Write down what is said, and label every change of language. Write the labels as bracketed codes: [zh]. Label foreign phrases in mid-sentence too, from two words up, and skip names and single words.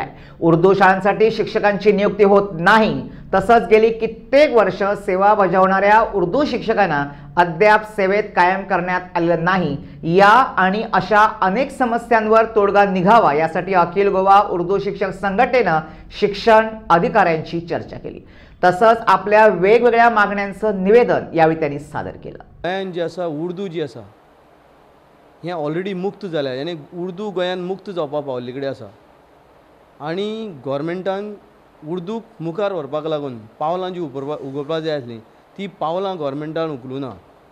[mr] उर्दू शाळांसाठी शिक्षकांची नियुक्ती होत नाही, तसंच गेली कित्येक वर्ष सेवा बजावणाऱ्या उर्दू शिक्षकांना अद्याप सेवेत कायम करण्यात आलेलं नाही। या आणि अशा अनेक समस्यांवर तोडगा निघावा यासाठी अखिल गोवा उर्दू शिक्षक संघटनेनं शिक्षण अधिकाऱ्यांची चर्चा केली। तसंच आपल्या वेगवेगळ्या मागण्यांचं निवेदन यावेळी त्यांनी सादर केलं। [kok] गोंयान जी आसा उर्दू जी आसा हें ऑलरेडी मुक्त जाल्या, यानी उर्दू गोंयान मुक्त जावपा पावल्ले कडेन आसा आनी गव्हर्मेंटान उर्दूक मुखार व्हरपाक लागून पावलां जी उगोवपाक जाय आसलीं ती पावलां गव्हर्मेंटान उखलूं ना।